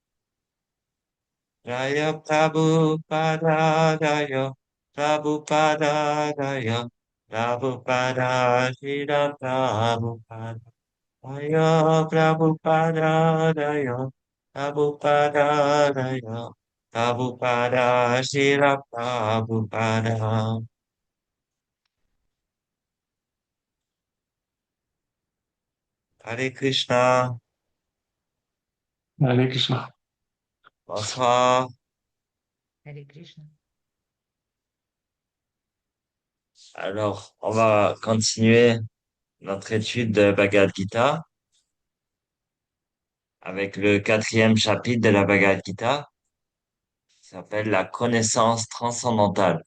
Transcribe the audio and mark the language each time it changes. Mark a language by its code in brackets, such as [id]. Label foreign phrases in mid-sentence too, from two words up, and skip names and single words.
[fr] Jaya Prabhupada Jaya Prabhupada Jaya Prabhupada Shila Prabhupada Jaya Prabhupada Jaya Prabhupada Jaya Prabhupada Shila Prabhupada. Hare Krishna. Hare Krishna. Bonsoir. Hare Krishna. Alors, on va continuer notre étude de Bhagavad Gita avec le quatrième chapitre de la Bhagavad Gita, qui s'appelle la connaissance transcendantale.